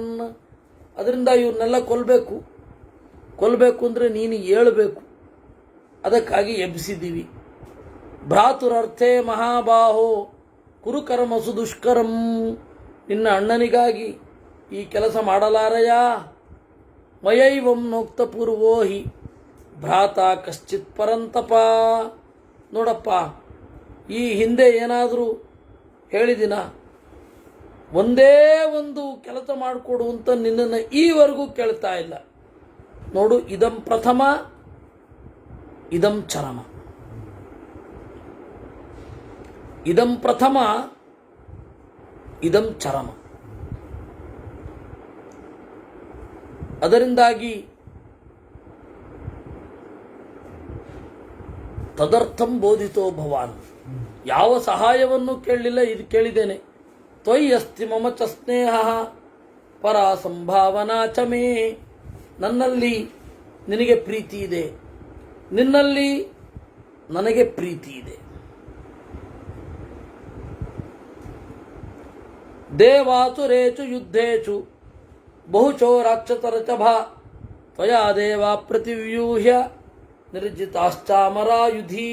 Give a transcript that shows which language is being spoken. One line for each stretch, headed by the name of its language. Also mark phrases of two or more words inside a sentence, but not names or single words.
Kannada: ಅದರಿಂದ ಇವ್ರನ್ನೆಲ್ಲ ಕೊಲ್ಲಬೇಕು ಅಂದರೆ ನೀನು ಏಳಬೇಕು. ಅದಕ್ಕಾಗಿ ಎಬ್ಬಿಸಿದ್ದೀವಿ.
Sanskrit: ಭ್ರಾತುರರ್ಥೇ ಮಹಾಬಾಹೋ ಕುರುಕರ್ಮಸು ದುಷ್ಕರಂ.
Kannada: ನಿನ್ನ ಅಣ್ಣನಿಗಾಗಿ ಈ ಕೆಲಸ ಮಾಡಲಾರಯ.
Sanskrit: ಮಯೈವಂ ನೋಕ್ತ ಪೂರ್ವೋ ಹಿ ಭ್ರಾತ ಕಶ್ಚಿತ್ ಪರಂತಪ.
Kannada: ನೋಡಪ್ಪ, ಈ ಹಿಂದೆ ಏನಾದರೂ ಹೇಳಿದಿನ? ಒಂದೇ ಒಂದು ಕೆಲಸ ಮಾಡಿಕೊಡು ಅಂತ ನಿನ್ನನ್ನು ಈವರೆಗೂ ಕೇಳ್ತಾ ಇಲ್ಲ.
Sanskrit: ನೋಡು, ಇದಂ ಪ್ರಥಮ ಇದಂ ಚರಮ. ಇದಂ ಪ್ರಥಮ ಇದಂ ಚರಮ. ಅದರಿಂದಾಗಿ ತದರ್ಥಂ ಬೋಧಿತೋ ಭವಾನ್.
Kannada: ಯಾವ ಸಹಾಯವನ್ನು ಕೇಳಲಿಲ್ಲ, ಇದು ಕೇಳಿದ್ದೇನೆ.
Sanskrit: ತ್ವಯಿ ಅಸ್ತಿ ಮಮ ಚ ಸ್ನೇಹ ಪರಾ ಸಂಭಾವನಾ ಚ ಮೇ.
Kannada: ನನ್ನಲ್ಲಿ ನಿನಗೆ ಪ್ರೀತಿ ಇದೆ, ನಿನ್ನಲ್ಲಿ ನನಗೆ ಪ್ರೀತಿ ಇದೆ.
Sanskrit: ದೇವಾಸುರೇಚು ಯುದ್ಧೇಚು ಬಹುಚೋ ರಾಕ್ಷಸರಚಭಾ ತ್ವಯಾ ದೇವಾ ಪ್ರತಿವ್ಯೂಹ್ಯ ನಿರ್ಜಿತಾಶ್ಚಾಮರಾಯುಧೀ.